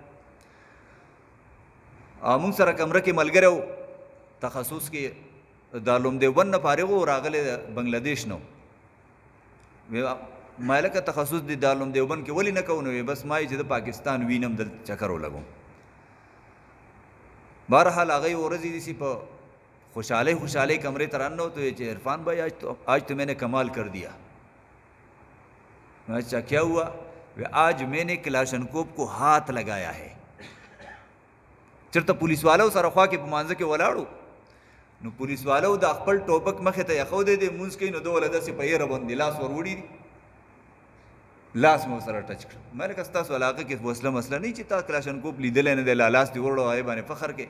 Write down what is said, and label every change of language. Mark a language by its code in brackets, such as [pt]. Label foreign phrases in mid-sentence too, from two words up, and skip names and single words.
[ps] موږ سره کمره کې ملګری و تخصص کې دارالعلوم دیوبند نه فارغ و راغلی د بنګلادیش نه ما لکه تخصص دی دارالعلوم دیوبند کې ولې نه کوو؟ نو بس ما چې د پاکستان وینم دلته چکر ولګوم. بهرحال هغه ورځې داسې په خوشحالۍ کمرے ته راننه تو چې [ur] عرفان بھائی آج تو میں نے کمال کر دیا. اچھا کیا ہوا؟ آج میں نے کلاشنکوف کو ہاتھ لگایا ہے. [ps] چرته پولیس والو سره خوا کې په مانځه کې ولاړو، نو پولیس والو د خپل ټوپک مخې ته یخودی دی، مونځ کوي، نو ده وله داسې په یره باندې لاس ور وړي دي، لاس مې ورسره ټچ کړ. ما لکه ستاسو علاقه کې وسله مسله نه چې تا کلاشنکوف لیدلی نه دی، لاس دې وړو هغې باندې فخر کوې.